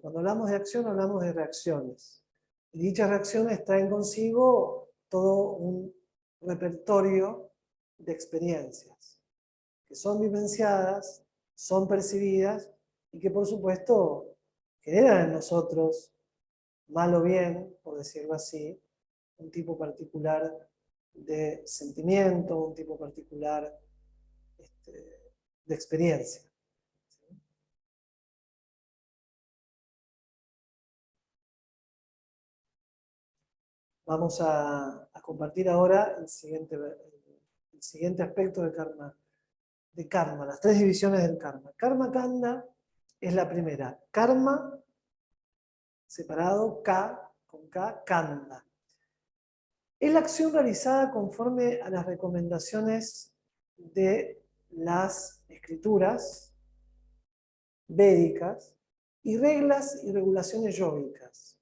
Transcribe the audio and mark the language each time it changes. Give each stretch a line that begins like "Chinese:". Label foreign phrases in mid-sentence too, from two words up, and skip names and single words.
Spanish: Cuando hablamos de acción hablamos de reacciones. Y dichas reacciones traen consigo todo un repertorio de experiencias que son vivenciadas, son percibidas y que por supuesto generan en nosotros, mal o bien, por decirlo así, un tipo particular de sentimiento, un tipo particular de experiencia. Vamos a compartir ahora el siguiente aspecto de karma, las 3 divisiones del karma. Karma Kanda es la primera. Karma, separado, K, con K, Kanda. Es la acción realizada conforme a las recomendaciones de las escrituras védicas y reglas y regulaciones yógicas.